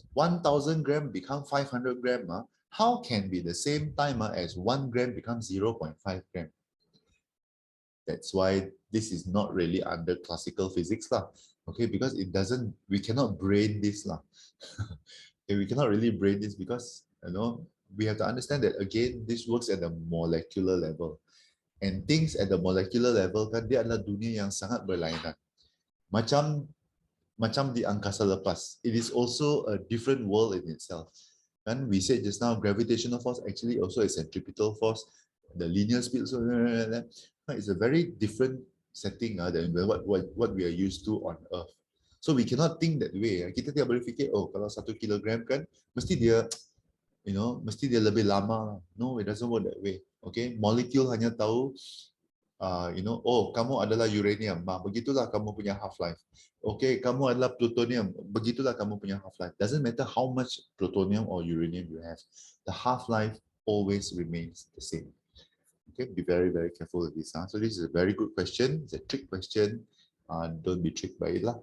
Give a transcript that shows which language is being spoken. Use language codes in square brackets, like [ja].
[en] 1,000 gram become 500 gram. How can be the same time as 1 gram becomes 0.5 gram? That's why this is not really under classical physics lah. Okay, because it doesn't, we cannot brain this lah. Okay, we cannot really brain this because, we have to understand that again, this works at the molecular level. And things at the molecular level [ms] kan, dia adalah dunia yang sangat berlainan. Macam di angkasa lepas. [en] It is also a different world in itself. And we said just now, gravitational force actually also is centripetal force. The linear speed, so it's a very different setting than what we are used to on Earth. So we cannot think that way. [ms] Kita tidak boleh fikir, oh kalau 1 kilogram kan, mesti dia mesti dia lebih lama. [en] No, it doesn't work that way. [ms] Okay, molecule hanya tahu, oh kamu adalah uranium, begitulah kamu punya half-life. Okay, kamu adalah plutonium, begitulah kamu punya half-life. [en] Doesn't matter how much plutonium or uranium you have, the half-life always remains the same. Okay, be very, very careful with this. So this is a very good question. It's a trick question. Don't be tricked by it lah.